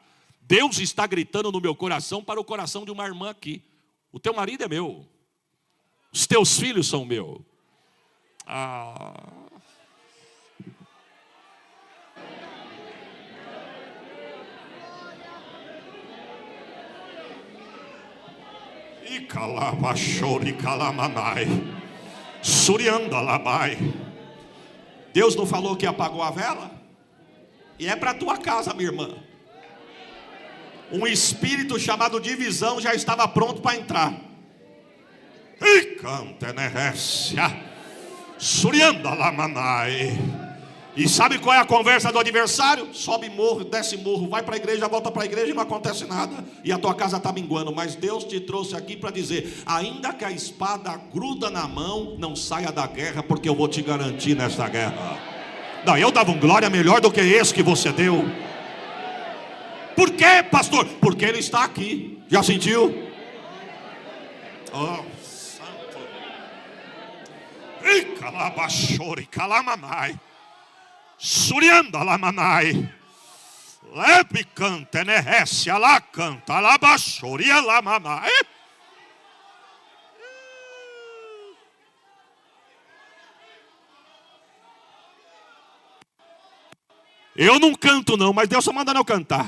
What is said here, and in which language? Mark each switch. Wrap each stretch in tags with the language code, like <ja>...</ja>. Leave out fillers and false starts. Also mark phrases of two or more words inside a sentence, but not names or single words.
<pt>Deus está gritando no meu coração para o coração de uma irmã aqui: o teu marido é meu, os teus filhos são meus. E calabachori calamanai, surianda labai. Deus não falou que apagou a vela? E é para a tua casa, minha irmã. Um espírito chamado divisão já estava pronto para entrar. E canta nerécia. Surianda lamanai. E sabe qual é a conversa do adversário? Sobe morro, desce morro, vai para a igreja, volta para a igreja e não acontece nada. E a tua casa está minguando. Mas Deus te trouxe aqui para dizer: ainda que a espada gruda na mão, não saia da guerra, porque eu vou te garantir nessa guerra. Não, eu dava um glória melhor do que esse que você deu. Por quê, pastor? Porque ele está aqui. Já sentiu? Oh, calabachori, calamanai, surianda lamanai, lepicante, neresse, alacanta, alabachori, alamanai. Eu não canto não, mas Deus só manda eu cantar.</pt>